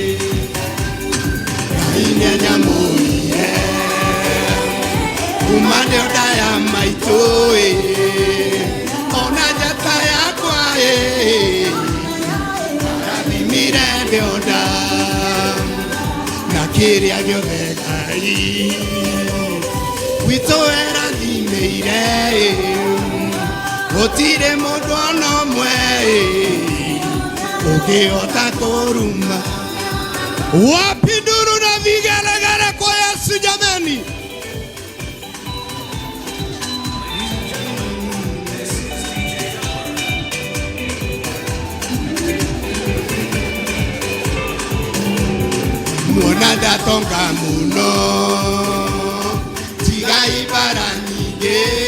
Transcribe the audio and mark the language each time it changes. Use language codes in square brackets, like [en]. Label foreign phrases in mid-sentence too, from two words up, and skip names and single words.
[ki] Ngai nĩanyamũrire kuma ndĩonda ya maitũ ona njata yakwa arathimire ndĩonda na kĩrĩa gĩothe Ngai witũ erathimĩire gũtirĩ mũndũ ona ũmwe ũngĩhota kũruma. [sw] Wapi nduru na vigelegele kwa Yesu jamani? [ki] Muona ndatonga muno tigai bara nyingĩ